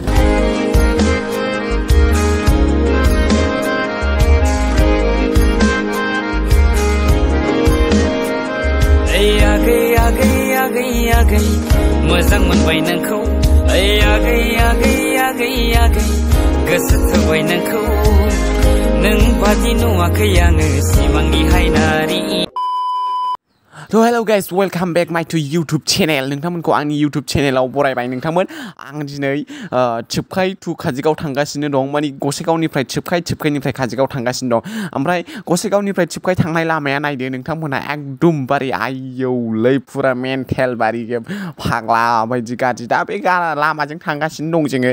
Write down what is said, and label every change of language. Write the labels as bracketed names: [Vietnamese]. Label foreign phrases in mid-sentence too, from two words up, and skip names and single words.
[Bodo] आगै मोजां मोनबाय नोंखौ आगै गोसो थोबाय नोंखौ नों बादि नुवाखै आङो सिमांनि हायनारि [English] So hello guys, welcome back my to YouTube channel. [Bodo] नोंथांमोनखौ आंनि [English] YouTube channelआव [Bodo] बरायबाय नोंथांमोन. आं दिनै tipkai to काजिगाव थांगासिनो दं. माने गसेगावनिफ्राय tipkaiनिफ्राय काजिगाव थांगासिनो दं. ओमफ्राय गसेगावनिफ्राय tipkai थांनाय लामाया नायदो नोंथांमोना एकदम बारि आयौलै पुरा मेन्टेल बारि फाग्ला बायदि गाज्रि दा बे लामाजों थांगासिनो दं जोङो.